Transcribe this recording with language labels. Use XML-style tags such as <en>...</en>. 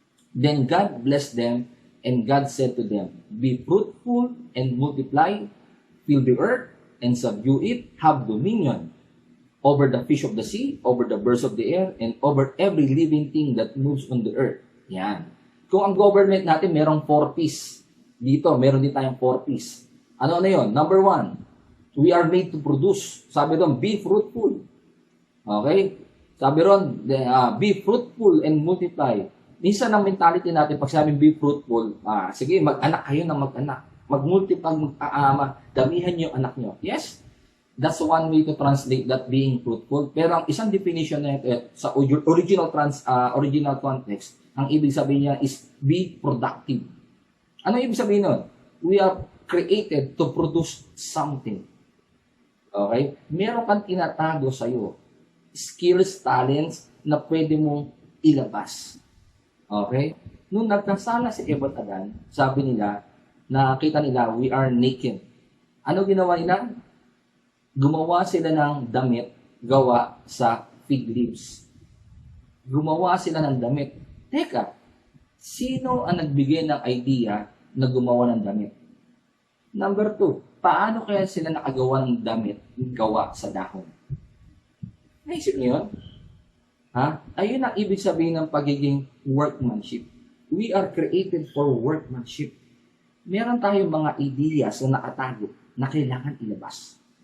<en>Then God blessed them, and God said to them, be fruitful and multiply, fill the earth and subdue it, have dominion over the fish of the sea, over the birds of the air, and over every living thing that moves on the earth.</en> <tl>Yan. Kung ang government natin merong 4 P's. Dito, meron din tayong 4 P's. Ano yun?</tl> <en>Number 1, we are made to produce.</en> <tl>Sabi doon,</tl> <en>be fruitful. Okay?</en> <tl>Sabi ron,</tl> <en>be fruitful and multiply.</en> <tl>Minsan ang mentality natin, pag sabi</tl> <en>be fruitful,</en> <tl>sige, mag-anak kayo ng mag-anak. Mag-multiply, damihan niyo anak niyo.</tl> <en>Yes, that's one way to translate that being fruitful.</en> <tl>Pero ang isang definition na ito, sa original context, ang ibig sabihin niya</tl> <en>is be productive.</en> <tl>Ano ibig sabihin nun?</tl> <en>We are created to produce something. Okay?</en> <tl>Meron kang tinatago sa'yo. Skills, talents na pwede mong ilabas. Okay? Nung nagkasala si Eva at Adan, sabi nila, nakita nila,</tl> <en>we are naked.</en> <tl>Ano ginawa nila? Gumawa sila ng damit gawa sa fig leaves. Gumawa sila ng damit. Teka, sino ang nagbigay ng idea na gumawa ng damit? Number 2, paano kaya sila nakagawa ng damit gawa sa dahon? Naisip niyo yun? Ayun ang ibig sabihin ng pagiging workmanship.</tl> <en>We are created for workmanship.</en> <tl>Meron tayong mga ideas na nakatago na kailangan ilabas.</tl>